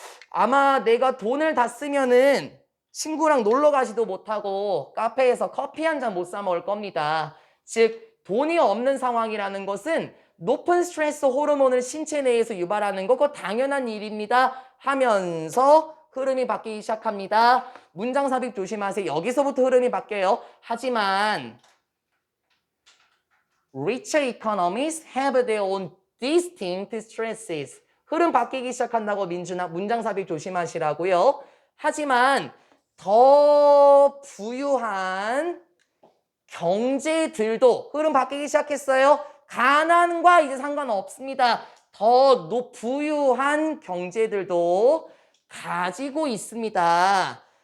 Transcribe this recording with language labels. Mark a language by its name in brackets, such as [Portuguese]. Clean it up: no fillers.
[Korean] 아마 내가 돈을 다 쓰면은 친구랑 놀러 가지도 못하고 카페에서 커피 한 잔 못 사 먹을 겁니다. 즉 돈이 없는 상황이라는 것은 높은 스트레스 호르몬을 신체 내에서 유발하는 거 그거 당연한 일입니다 하면서 흐름이 바뀌기 시작합니다. 문장 삽입 조심하세요. 여기서부터 흐름이 바뀌어요. 하지만 [English] rich economies have their own distinct stresses. [Korean] 흐름 바뀌기 시작한다고 민준아 문장 삽입 조심하시라고요. 하지만 더 부유한 경제들도 흐름 바뀌기 시작했어요. 가난과 이제 상관없습니다. 더 부유한 경제들도 가지고 있습니다.